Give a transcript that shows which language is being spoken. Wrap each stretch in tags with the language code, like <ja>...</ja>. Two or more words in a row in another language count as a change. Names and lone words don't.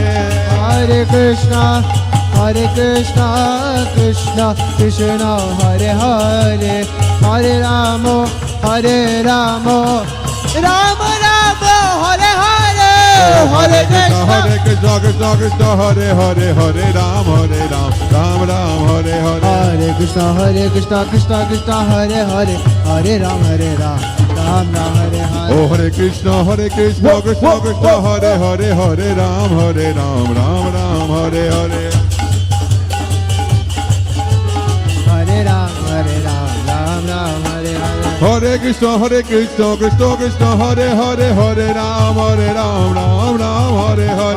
<sa>হরে কৃষ্ণ কৃষ্ণ কৃষ্ণ কৃষ্ণ হরে হরে হরে রাম রাম রাম হরে হরে হরে কৃষ্ণ কৃষ্ণ কৃষ্ণ হরে হরে হরে রাম রাম রাম হরে হরে হরে কৃষ্ণ কৃষ্ণ কৃষ্ণ হরে হরে হরে রাম রাম রাম হরে হরে ও হরে কৃষ্ণ কৃষ্ণ কৃষ্ণ হরে হরে হরে রাম রাম রাম হরে হরে হরে রাম রাম রাম হরে হরে Hare Krishna, Krishna Krishna, Hare Hare, Hare Ram, Ram Ram, Hare Hare.</sa>